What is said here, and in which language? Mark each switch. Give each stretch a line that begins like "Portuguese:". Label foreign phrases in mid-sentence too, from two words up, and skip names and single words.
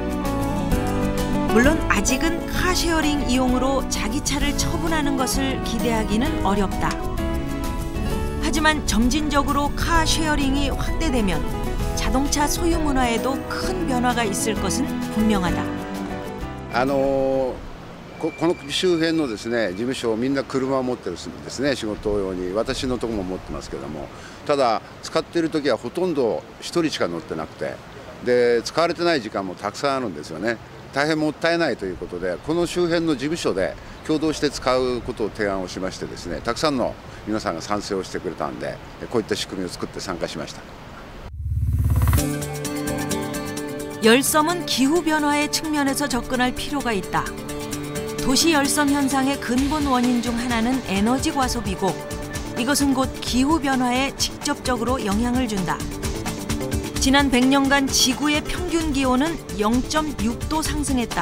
Korean: 물론 아직은 카쉐어링 이용으로 자기 차를 처분하는 것을 기대하기는 어렵다. 하지만 점진적으로 카쉐어링이 확대되면 자동차 소유 문화에도 큰 변화가 있을 것은 분명하다.
Japanese: この周辺のですね事務所みんな車を持ってるんですね、仕事用に。私のとこも持ってますけども、ただ使っている時はほとんど1人しか乗ってなくて、で使われてない時間もたくさんあるんですよね。大変もったいないということで、この周辺の事務所で共同して使うことを提案をしましてですね、たくさんの皆さんが賛成をしてくれたんで、こういった仕組みを作って参加しました。
Korean: 열섬은 기후 변화의 측면에서 접근할 필요가 있다. 도시 열섬 현상의 근본 원인 중 하나는 에너지 과소비고 이것은 곧 기후 변화에 직접적으로 영향을 준다. 지난 100년간 지구의 평균 기온은 0.6도 상승했다.